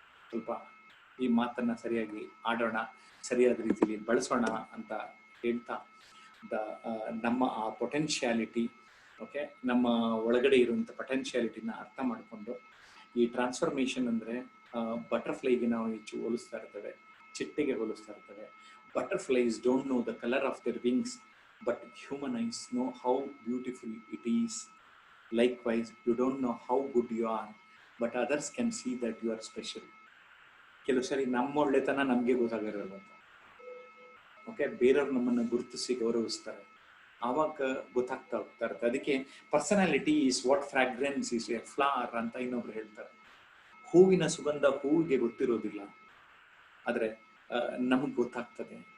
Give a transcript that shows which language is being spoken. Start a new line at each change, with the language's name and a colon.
Kannada: ಸ್ವಲ್ಪ ಈ ಮಾತನ್ನ ಸರಿಯಾಗಿ ಆಡೋಣ, ಸರಿಯಾದ ರೀತಿಯಲ್ಲಿ ಬಳಸೋಣ ಅಂತ ಹೇಳ್ತಾ, ನಮ್ಮ ಆ ಪೊಟೆನ್ಶಿಯಾಲಿಟಿ, ಓಕೆ, ನಮ್ಮ ಒಳಗಡೆ ಇರುವಂತ ಪೊಟೆನ್ಶಿಯಾಲಿಟಿನ ಅರ್ಥ ಮಾಡಿಕೊಂಡು, ಈ ಟ್ರಾನ್ಸ್ಫಾರ್ಮೇಶನ್ ಅಂದ್ರೆ ಬಟರ್ಫ್ಲೈಗೆ ನಾವು ಹೆಚ್ಚು ಹೋಲಿಸ್ತಾ ಇರ್ತೇವೆ, ಚಿಟ್ಟೆಗೆ ಹೋಲಿಸ್ತಾ ಇರ್ತೇವೆ.
English: Butterflies don't know the color of their wings, but human eyes know how beautiful it is. Likewise, you don't know how good you are, but others can see that you are special.
Kannada: ಕೆಲವು ಸರಿ ನಮ್ಮ ಒಳ್ಳೆತನ ನಮಗೆ ಗೊತ್ತಾಗಿರಲ್ಲ. Okay, ಬೇರೆಯವ್ರು ನಮ್ಮನ್ನು ಗುರುತಿಸಿ ಗೌರವಿಸ್ತಾರೆ, ಆವಾಗ ಗೊತ್ತಾಗ್ತಾ ಹೋಗ್ತಾ ಇರುತ್ತೆ. ಅದಕ್ಕೆ
English: personality is what fragrance is a flower
Kannada: ಅಂತ ಇನ್ನೊಬ್ರು ಹೇಳ್ತಾರೆ. ಹೂವಿನ ಸುಗಂಧ ಹೂವಿಗೆ ಗೊತ್ತಿರೋದಿಲ್ಲ, ಆದ್ರೆ ನಮಗೆ ಗೊತ್ತಾಗ್ತದೆ.